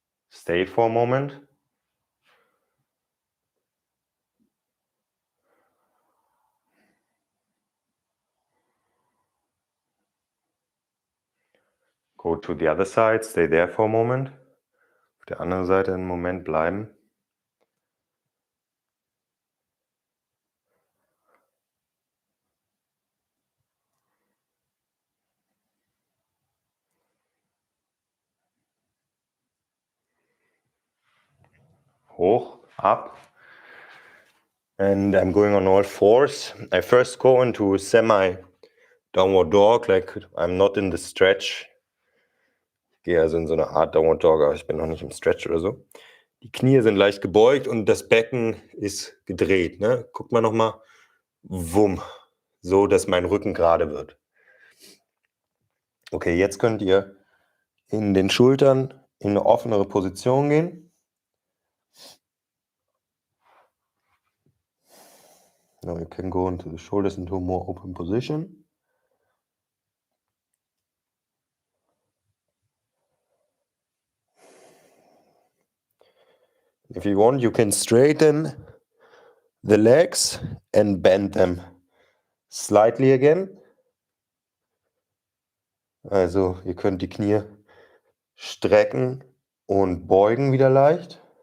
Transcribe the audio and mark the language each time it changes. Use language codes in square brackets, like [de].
[en] Stay for a moment. Go to the other side, stay there for a moment. [de] Auf der anderen Seite einen Moment bleiben. Hoch, [en] up. And I'm going on all fours. I first go into a semi-downward dog, like I'm not in the stretch. [de] Ich gehe also in so eine Art Downward Dog, aber ich bin noch nicht im Stretch oder so. Die Knie sind leicht gebeugt und das Becken ist gedreht. Ne? Guckt mal nochmal. Wumm. So, dass mein Rücken gerade wird. Okay, jetzt könnt ihr in den Schultern in eine offenere Position gehen. [en] Now you can go into the shoulders into a more open position. If you want, you can straighten the legs and bend them slightly again. [de] Also ihr könnt die Knie strecken und beugen wieder leicht.